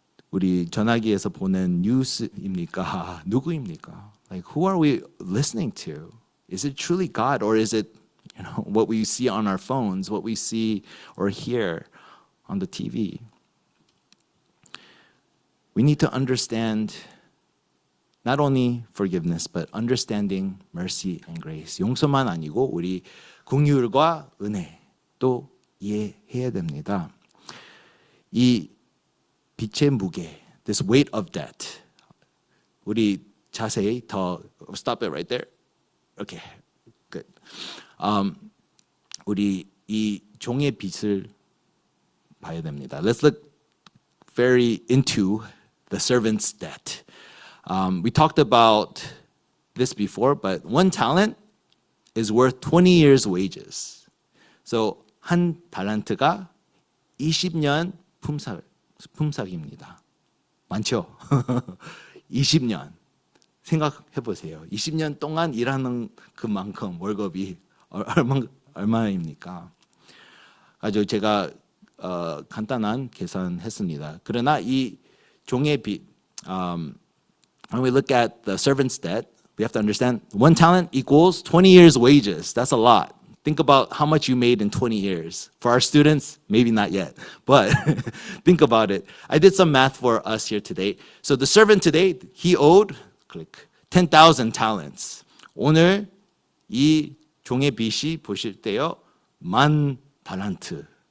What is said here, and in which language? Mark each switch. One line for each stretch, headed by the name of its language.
Korean: 우리 전화기에서 보는 뉴스입니까? 누구입니까?
English: Like who are we listening to? Is it truly God or is it, what we see on our phones, what we see or hear on the TV? We need to understand not only forgiveness, but understanding mercy and grace.
Korean: 용서만 아니고 우리 긍휼과 은혜도 이해해야 됩니다. 이 빛의 무게,
English: this weight of debt.
Korean: 우리 자세히 더
English: stop it right there. Okay, good.
Korean: 우리 이 종의 빛을 봐야 됩니다.
English: Let's look very into the servant's debt. We talked about this before, but one talent is worth 20 years' wages.
Korean: So 한 달란트가 20년 품삯입니다. 많죠? 20년. 생각해 보세요. 20년 동안 일하는 그만큼 월급이 얼마입니까? 아주 제가 간단한 계산했습니다. 그러나 이 종의 빚,
English: when we look at the servant's debt, we have to understand one talent equals 20 years' wages. That's a lot. Think about how much you made in 20 years. For our students, maybe not yet, but think about it. I did some math for us here today. So the servant today, he owed, click, 10,000 talents.
Korean: 오늘 이 종의 빚이 보실 때요, 10,000 달란트.